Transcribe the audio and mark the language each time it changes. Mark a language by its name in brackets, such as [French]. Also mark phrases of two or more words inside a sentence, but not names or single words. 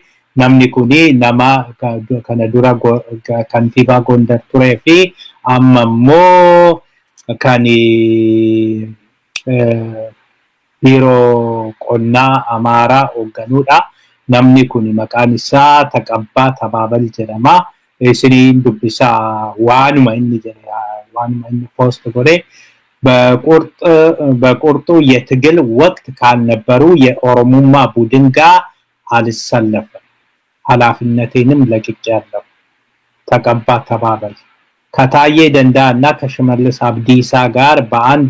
[Oromo] Namni kuni nama kana dura kantiibaa Gondar turee fi amma immoo kan biiroo qonnaa Amaaraa hoogganuudha. Namni kuni maqaan isaa Taqabbaa Tabaabal jedhama. Isiniin dubbisaa waanuma inni jedhe waanuma inni post godhe [Amharic] በቁርጡ የትግል ወቅት ካልነበሩ የኦሮሞማ ቡድን ጋር አልሰለፍም ኃላፊነቴንም ለቅቄያለሁ ተቀባ ተባባል ከታዬ ደንዳ እና ከሽመልስ አብዲሳ ጋር በአንድ